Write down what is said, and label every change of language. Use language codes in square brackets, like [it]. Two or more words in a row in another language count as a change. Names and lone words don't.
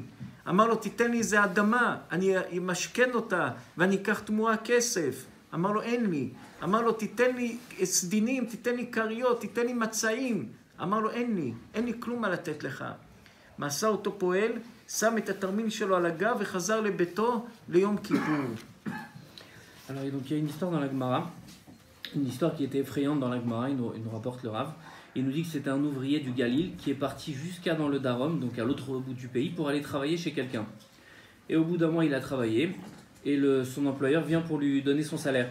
[he] אמר לו, תיתן לי איזה אדמה, אני משכן אותה, ואני אקח תמורה כסף. אמר לו, אין לי. אמר לו, תיתן לי סדינים, תיתן לי קריות, תיתן לי מצעים. אמר לו, אין לי כלום מה לתת לך. מה עשה אותו פועל? שם את התרמיל שלו על הגב וחזר לביתו ליום כיפור. [fr] Alors, et donc, il y a une histoire dans la Gemara, une histoire qui était effrayante dans la Gemara, il nous rapporte le Rav. Il nous dit que c'était un ouvrier du Galil qui est parti jusqu'à dans le Darom, donc à l'autre bout du pays, pour aller travailler chez quelqu'un. Et au bout d'un mois, il a travaillé, et son employeur vient pour lui donner son salaire.